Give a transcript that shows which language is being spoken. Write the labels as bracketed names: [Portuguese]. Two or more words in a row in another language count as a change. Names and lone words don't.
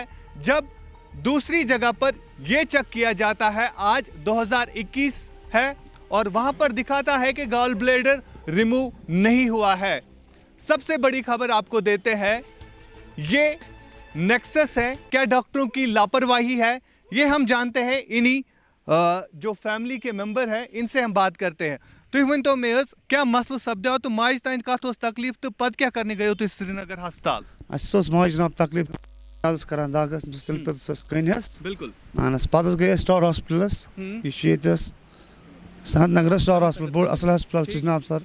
[Urdu] جب دوسری جگہ پر یہ چیک کیا جاتا ہے, آج 2021 ہے اور وہاں پر دکھاتا ہے کہ [English] gall bladder remove [Urdu] نہیں ہوا ہے. سب سے بڑی خبر آپ کو دیتے ہیں, یہ نیکسس ہے, کیا ڈاکٹروں کی لاپرواہی ہے, یہ ہم جانتے ہیں انہی جو فیملی کے ممبر ہیں ان سے ہم بات کرتے ہیں. [Kashmiri] تُہۍ ؤنۍتو مےٚ حظ کیٛاہ مسلہٕ سپدیو تہٕ ماجہِ تانۍ کتھ اوس تکلیف تہٕ پتہٕ کیٛاہ کرنہِ گٔیو تُہۍ سرینگر ہسپتال؟ اَسہِ اوس ماجہِ جناب تکلیف حظ کران دگ ٲس تِلہٕ پٮ۪تٕس ٲس کٔنۍ حظ بالکل اہن حظ پتہٕ حظ گٔے أسۍ سٹار ہاسپِٹلس یہِ چھُ ییٚتہِ حظ سنت نگرس سٹار ہاسپِٹل بوٚڑ اصل ہاسپِٹل چھُ جناب سر.